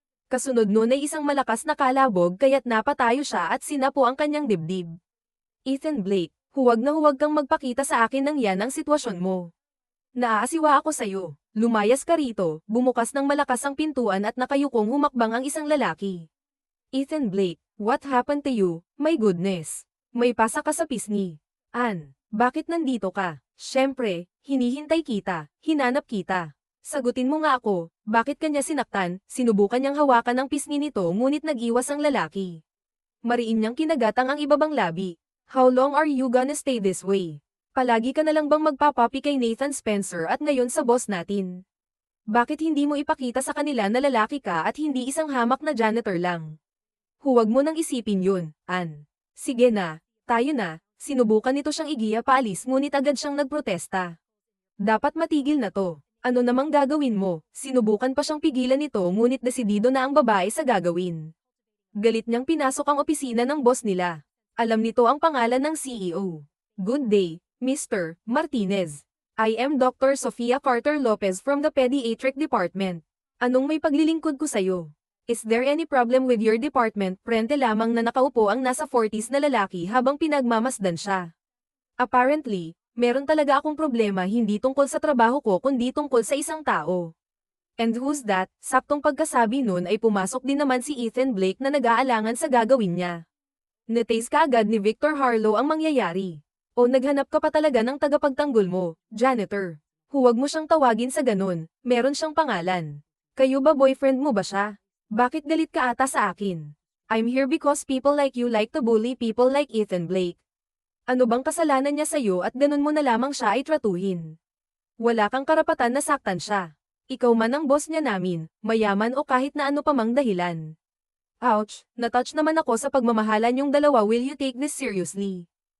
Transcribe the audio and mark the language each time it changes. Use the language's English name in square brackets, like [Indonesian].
[Filipino] Kasunod nun ay isang malakas na kalabog kaya't napatayo siya at sinapo ang kanyang dibdib. Ethan Blake, huwag na huwag kang magpakita sa akin ng yan ang sitwasyon mo. Naaasiwa ako sa'yo. Lumayas ka rito, bumukas ng malakas ang pintuan at nakayukong humakbang ang isang lalaki. [English] Ethan Blake, what happened to you? My goodness. [Filipino] May pasa ka sa pisngi. Anne, bakit nandito ka? Siyempre, hinihintay kita, hinanap kita. Sagutin mo nga ako, bakit kanya sinaktan? Sinubukan niyang hawakan ang pisngi nito ngunit nag-iwas ang lalaki. Mariin niyang kinagatang ang ibabang labi. [English] How long are you gonna stay this way? [Filipino] Palagi ka na lang bang magpapapi kay Nathan Spencer at ngayon sa boss natin? Bakit hindi mo ipakita sa kanila na lalaki ka at hindi isang hamak na janitor lang? Huwag mo nang isipin yun, Anne. Sige na, tayo na. Sinubukan nito siyang igiya paalis ngunit agad siyang nagprotesta. Dapat matigil na to. Ano namang gagawin mo? Sinubukan pa siyang pigilan nito ngunit desidido na ang babae sa gagawin. Galit niyang pinasok ang opisina ng boss nila. Alam nito ang pangalan ng CEO. [English] Good day, Mr. Martinez. I am Dr. Sophia Carter Lopez from the Pediatric Department. [Filipino] Anong may paglilingkod ko sa'yo? [English] Is there any problem with your department? [Filipino] Prente lamang na nakaupo ang nasa 40s na lalaki habang pinagmamasdan siya. Apparently, meron talaga akong problema hindi tungkol sa trabaho ko kundi tungkol sa isang tao. [English] And who's that? [Filipino] Saktong pagkasabi nun ay pumasok din naman si Ethan Blake na nag-aalangan sa gagawin niya. Netaste kaagad ni Victor Harlow ang mangyayari. O naghanap ka pa talaga ng tagapagtanggol mo, janitor. Huwag mo siyang tawagin sa ganun, meron siyang pangalan. Kayo ba boyfriend mo ba siya? Bakit galit ka ata sa akin? [English] I'm here because people like you like to bully people like Ethan Blake. [Filipino] Ano bang kasalanan niya sa'yo at ganun mo na lamang siya ay tratuhin? Wala kang karapatan na saktan siya. Ikaw man ang boss niya namin, mayaman o kahit na ano pa mang dahilan. Ouch, natouch naman ako sa pagmamahalan yung dalawa, [English] will you take this seriously?